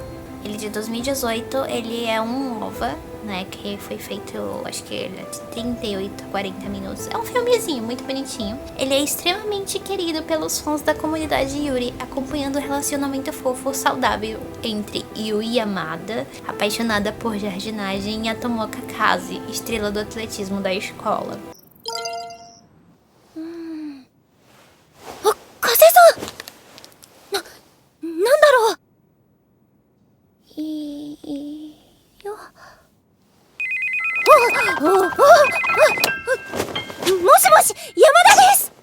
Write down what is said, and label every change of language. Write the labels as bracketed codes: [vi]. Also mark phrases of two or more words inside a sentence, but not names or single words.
[pt] Ele de 2018, ele é um OVA, né, que foi feito, acho que ele é de 38 a 40 minutos. É um filmezinho muito bonitinho. Ele é extremamente querido pelos fãs da comunidade Yuri, acompanhando o relacionamento fofo saudável entre Yui Yamada, apaixonada por jardinagem, e a Tomoka Kaze, estrela do atletismo da escola. [ja] 風さん、なんだろう。いいよ。もしもし、山田です。